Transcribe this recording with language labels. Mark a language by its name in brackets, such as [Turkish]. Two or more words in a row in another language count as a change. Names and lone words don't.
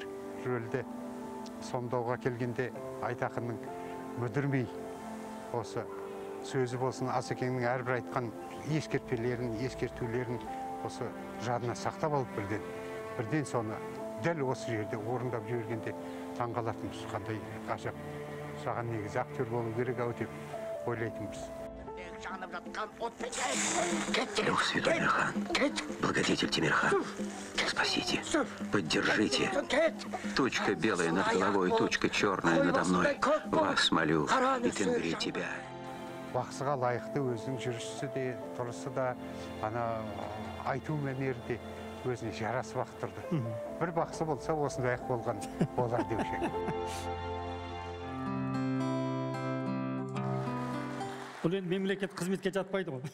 [Kazakh] Рөлде сомдауға келгенде Айтақынның мүдірмей, осы сөзі болсын, Асекеңнің әрбір айтқан ескертпелерін, ескертулерін осы жадына сақтап алып бірден соны дәл осы жерде орындап жібергенде таңғалатынбыз. Қандай ғажап, саған негізі актер болу керек ау деп ойлайтынбыз. жанып жатқан отпен кет. [Russian] Трех святой Мирхан, благодетель Тимирхан, спасите, поддержите. Тучка белая над головой, тучка черная надо мной. Вас молю, и Тенгри тебя. [Kazakh] Бақсыға лайықты өзінің жүрісі де, тұрысы да, ана айту мәнері де өзіне жарасып тұрды. Бір бақсы болса, осындай болған болар деуші. Бұл енді мемлекет қызметке жатпайды ғой.